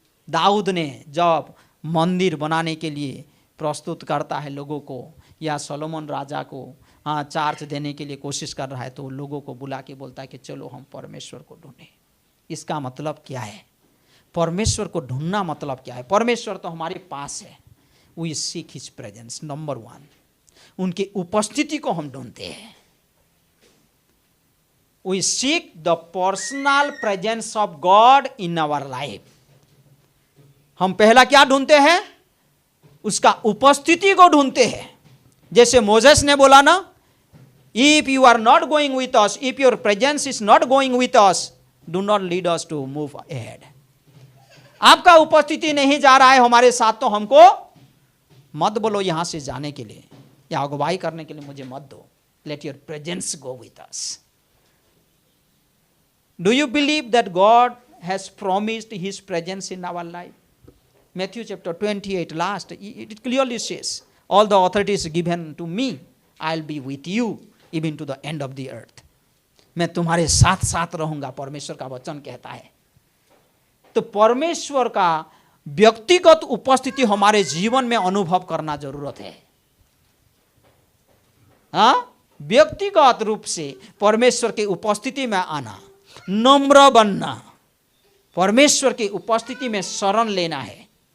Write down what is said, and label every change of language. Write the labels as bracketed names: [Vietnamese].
[Hindi] दाऊद ने जब मंदिर बनाने के लिए प्रस्तुत करता है लोगों को, या सोलोमन राजा को चार्ज देने के लिए कोशिश कर रहा है, तो लोगों को बुला के बोलता है कि चलो हम परमेश्वर को ढूंढें। इसका मतलब क्या है? परमेश्वर को ढूंढना मतलब क्या है? परमेश्वर तो हमारे पास है। [English] we seek his presence, [Hindi] number 1, उनकी उपस्थिति को हम ढूंढते हैं। [English] We seek the personal presence of God in our life. [Hindi] हम पहला क्या ढूंढते हैं? उसका उपस्थिति को ढूंढते हैं। जैसे मोसेस ने बोला ना, [English] if you are not going with us, if your presence is not going with us, do not lead us to move ahead. [Hindi] आपका उपस्थिति नहीं जा रहा है हमारे साथ, तो हमको मत बोलो यहां से जाने के लिए या अगुवाई करने के लिए मुझे मत दो। [English] Let your presence go with us. Do you believe that God has promised his presence in our life? Matthew chapter 28 last, it clearly says, all the authority is given to me, I'll be with you even to the end of the earth. [Hindi] मैं तुम्हारे साथ साथ रहूंगा, परमेश्वर का वचन कहता है। तो परमेश्वर का व्यक्तिगत उपस्थिति हमारे जीवन में अनुभव करना जरूरत है। व्यक्तिगत रूप से परमेश्वर की उपस्थिति में आना, नम्र बनना, परमेश्वर की उपस्थिति में शरण लेना है।